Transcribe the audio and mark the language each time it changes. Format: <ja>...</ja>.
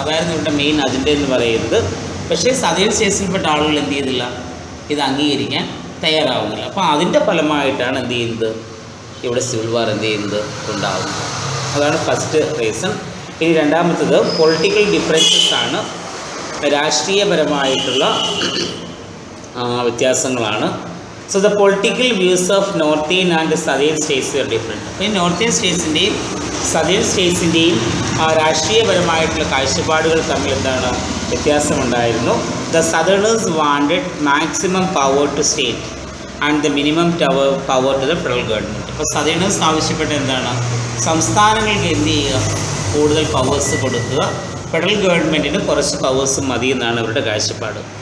<ml>അതായിരുന്നു ഇവിടെ main agenda എന്ന് പറയുന്നത്. പക്ഷേ സതേൺ സ്റ്റേറ്റ്സിൽപ്പെട്ട ആളുകൾ എന്ത് ചെയ്തില്ല, ഇത് അംഗീകരിക്കാൻ തയ്യാറാവുന്നില്ല. അപ്പോൾ അതിൻ്റെ ഫലമായിട്ടാണ് എന്ത് ചെയ്യുന്നത്, ഇവിടെ സിവിൽ വാർ എന്ത് ചെയ്യുന്നത് ഉണ്ടാകുന്നത്. അതാണ് ഫസ്റ്റ് റീസൺ. ഇനി രണ്ടാമത്തത് പൊളിറ്റിക്കൽ ഡിഫറൻസസ് ആണ്, രാഷ്ട്രീയപരമായിട്ടുള്ള വ്യത്യാസങ്ങളാണ്.</ml> <en>So the political views of northern and southern states were different.</en> <ml>അപ്പോൾ ഈ നോർത്തേൺ സ്റ്റേറ്റ്സിൻ്റെയും സദേൺ സ്റ്റേറ്റ്സിൻ്റെയും രാഷ്ട്രീയപരമായിട്ടുള്ള കാഴ്ചപ്പാടുകൾ തമ്മിൽ എന്താണ് വ്യത്യാസമുണ്ടായിരുന്നു.</ml> <en>The southerners wanted maximum power to state and the minimum power to the federal government.</en> <ml>അപ്പോൾ സദേണേഴ്സ് ആവശ്യപ്പെട്ട എന്താണ്, സംസ്ഥാനങ്ങൾക്ക് എന്ത് ചെയ്യുക, കൂടുതൽ പവേഴ്സ് കൊടുക്കുക, ഫെഡറൽ ഗവൺമെൻറ്റിന് കുറച്ച് പവേഴ്സ് മതി എന്നാണ് അവരുടെ കാഴ്ചപ്പാട്.</ml>